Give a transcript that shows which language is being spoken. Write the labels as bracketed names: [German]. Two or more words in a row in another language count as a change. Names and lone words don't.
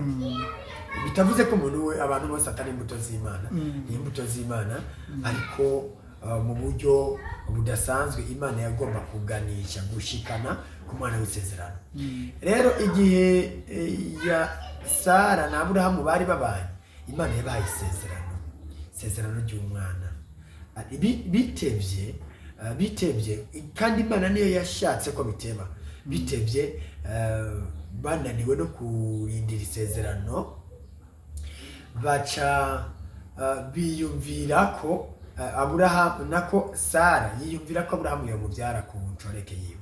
[Rundi] Bitavuze ko abantu bose atari imbuto z'Imana, ni imbuto z'Imana, ariko mu buryo budasanzwe Imana yagomba kuganisha gushikana ku mwana w'isezerano. Rero igihe ya Sara na Aburahamu bari babanye, Imana yabahaye isezerano ry'umwana. Bitevye kandi Imana niyo yashatse ko biteba. Bitevye bananiwe no kurindira isezerano, baca biyumvira ko Aburahamu nako Sara yiyumvira ko Aburahamu yamubyara ku ncoreke yiwe.